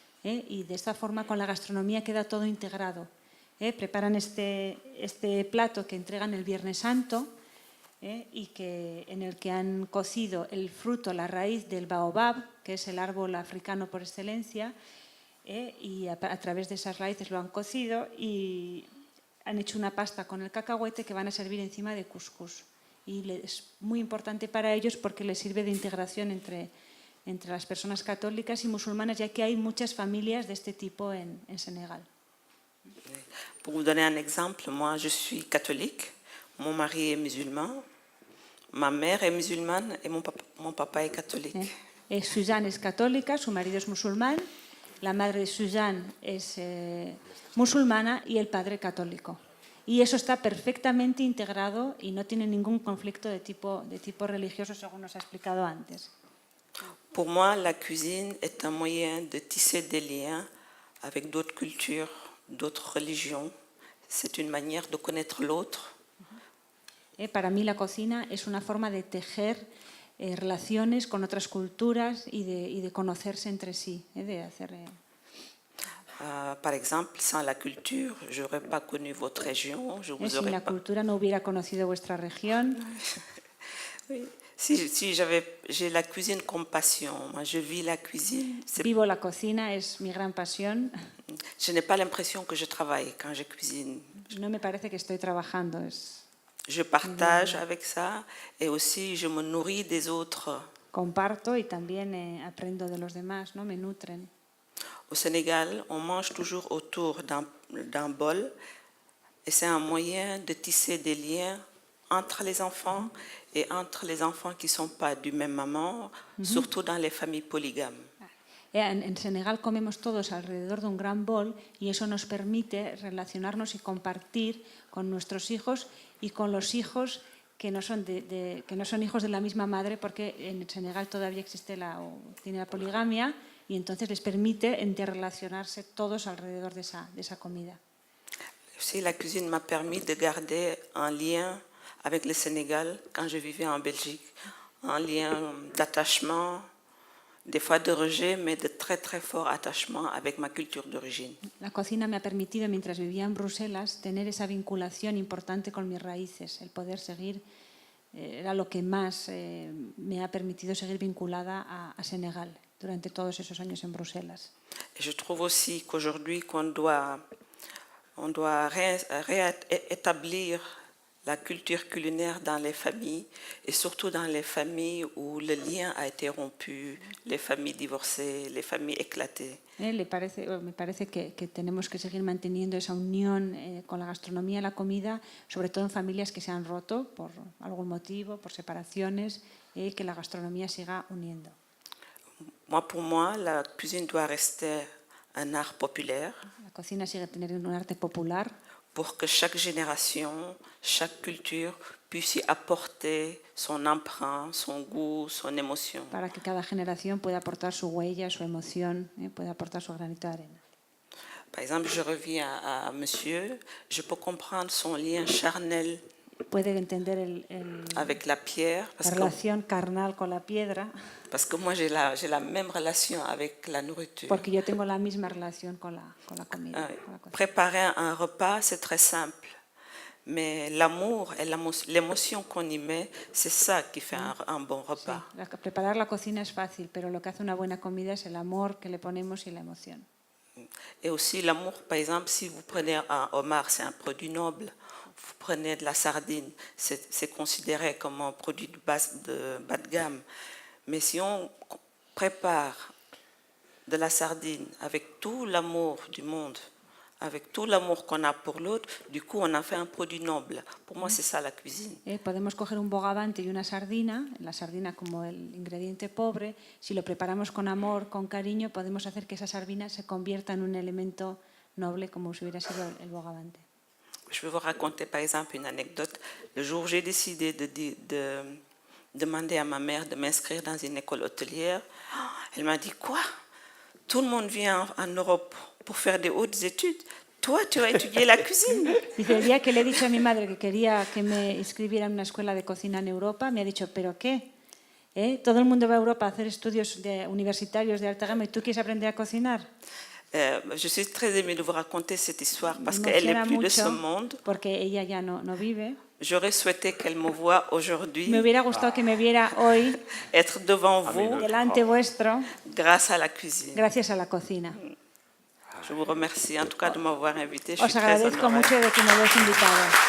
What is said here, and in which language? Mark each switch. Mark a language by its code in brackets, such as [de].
[es] Y de esta forma con la gastronomía queda todo integrado. Preparan este plato que entregan el Viernes Santo, y en el que han cocido el fruto, la raíz del baobab, que es el árbol africano por excelencia, y a través de esas raíces lo han cocido y han hecho una pasta con el cacahuete que van a servir encima de cuscús. Y es muy importante para ellos porque les sirve de integración entre las personas católicas y musulmanas, ya que hay muchas familias de este tipo en Senegal. [fr] Pour vous donner un exemple, moi je suis catholique, mon mari est musulman, ma mère est musulmane et mon papa est catholique. [es] Suzanne es católica, su marido es musulmán, la madre de Suzanne es musulmana y el padre católico. Y eso está perfectamente integrado y no tiene ningún conflicto de tipo religioso, según nos ha explicado antes. [fr] Pour moi, la cuisine est un moyen de tisser des liens avec d'autres cultures, d'autres religions. C'est une manière de connaître l'autre. [es] Para mí la cocina es una forma de tejer relaciones con otras culturas y de conocerse entre sí, de hacer... [fr] Par exemple, sans la culture, je n'aurais pas connu votre région. [es] Sin la cultura no hubiera conocido vuestra región. [fr] Oui. J'ai la cuisine comme passion. Moi, je vis la cuisine. [es] Vivo la cocina, es mi gran pasión. [fr] Je n'ai pas l'impression que je travaille quand je cuisine. [es] No me parece que estoy trabajando. [fr] Je partage avec ça et aussi je me nourris des autres. [es] Comparto y también aprendo de los demás, ¿no? Me nutren. [fr] Au Sénégal, on mange toujours autour d'un bol et c'est un moyen de tisser des liens entre les enfants et entre les enfants qui ne sont pas du même maman, surtout dans les familles polygames. [es] En Senegal comemos todos alrededor de un gran bol y eso nos permite relacionarnos y compartir con nuestros hijos y con los hijos que no son, que no son hijos de la misma madre, porque en Senegal todavía existe tiene la poligamia y entonces les permite interrelacionarse todos alrededor de esa comida. [fr] Aussi, la cuisine m'a permis de garder un lien avec le Sénégal quand je vivais en Belgique, un lien d'attachement, des fois de rejet, mais de très très fort attachement avec ma culture d'origine. [es] La cocina me ha permitido, mientras vivía en Bruselas, tener esa vinculación importante con mis raíces, el poder seguir, era lo que más me ha permitido seguir vinculada a Senegal durante todos esos años en Bruselas. [fr] Et je trouve aussi qu'aujourd'hui on doit réétablir la culture culinaire dans les familles et surtout dans les familles où le lien a été rompu, les familles divorcées, les familles éclatées. [es] Me parece que tenemos que seguir manteniendo esa unión con la gastronomía y la comida, sobre todo en familias que se han roto por algún motivo, por separaciones, que la gastronomía siga uniendo. [fr] Pour moi, la cuisine doit rester un art populaire. [es] La cocina sigue teniendo un arte popular. [fr] Pour que chaque génération, chaque culture puisse y apporter son empreinte, son goût, son émotion. [es] Para que cada generación pueda aportar su huella, su emoción, pueda aportar su granito de arena. [fr] Par exemple, je reviens à monsieur, je peux comprendre son lien charnel [es] puede entender [fr] avec la pierre, [es] la relación carnal con la piedra. [fr] Parce que moi j'ai la même relation avec la nourriture. [es] Porque yo tengo la misma relación con la comida. [fr] Préparer un repas, c'est très simple. Mais l'amour et l'émotion qu'on y met, c'est ça qui fait un bon repas. [es] Sí, preparar la cocina es fácil, pero lo que hace una buena comida es el amor que le ponemos y la emoción. [fr] Et aussi l'amour, par exemple, si vous prenez un homard, c'est un produit noble. Vous prenez de la sardine, c'est considéré comme un produit de bas de gamme. Mais si on prépare de la sardine avec tout l'amour du monde, avec tout l'amour qu'on a pour l'autre, du coup on a fait un produit noble. Pour moi c'est ça la cuisine. [es] Podemos coger un bogavante y una sardina, la sardina como el ingrediente pobre, si lo preparamos con amor, con cariño, podemos hacer que esa sardina se convierta en un elemento noble como si hubiera sido el bogavante. [fr] Je vais vous raconter par exemple une anecdote. Le jour où j'ai décidé de demander à ma mère de m'inscrire dans une école hôtelière, elle m'a dit « Quoi ? Tout le monde vient en Europe pour faire des hautes études. Toi, tu vas étudier la cuisine. » [es] Dice, el día que le he dicho a mi madre que quería que me inscribiera en una escuela de cocina en Europa, me ha dicho, ¿pero qué? Todo el mundo va a Europa a hacer estudios universitarios de alta gama y tú quieres aprender a cocinar. [fr] Je suis très émue de vous raconter cette histoire parce qu'elle n'est plus de ce monde. [es] Porque ella ya no vive. [fr] J'aurais souhaité qu'elle me voie aujourd'hui. [es] Me hubiera gustado que me viera hoy. [fr] Être devant vous. [es] Delante vuestro. [fr] Grâce à la cuisine. [es] Gracias a la cocina. [fr] Je vous remercie en tout cas de m'avoir invité. [es] Os agradezco mucho de que me hayáis invitado.